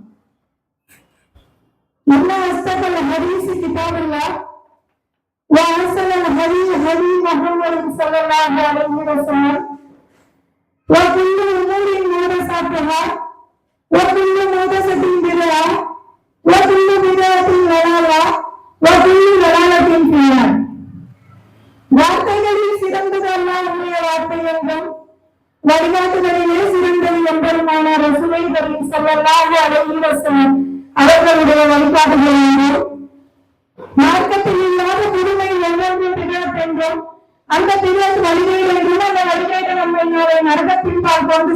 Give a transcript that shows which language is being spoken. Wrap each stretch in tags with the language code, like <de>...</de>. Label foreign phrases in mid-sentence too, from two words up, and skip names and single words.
<ar>إن أصدق الحديث كتاب الله وأحسن الهدي هدي محمد صلى الله عليه وسلم وكل أمور محدثاتها وكل محدثة بدعة وكل بدعة ضلالة وكل ضلالة في النار.</ar> <ta>வார்த்தைகளில் சிறந்தது அல்லாஹ்வுடைய வார்த்தை என்றும் வழிகாட்டுதலிலே சிறந்தது என்பதுமான</ta> <ar>رسول كريم صلى الله عليه وسلم</ar> <ta>அவர்களுடைய வழிகாட்டுதல் என்றும் மார்க்கத்தில் இல்லாத புதுமை ஒவ்வொன்றும் பிதஅத் என்றும் அந்த பிதஅத் வழிகேடு என்றும் அந்த வழிகேடு நம்மை நரகத்தின் பால் கொண்டு</ta>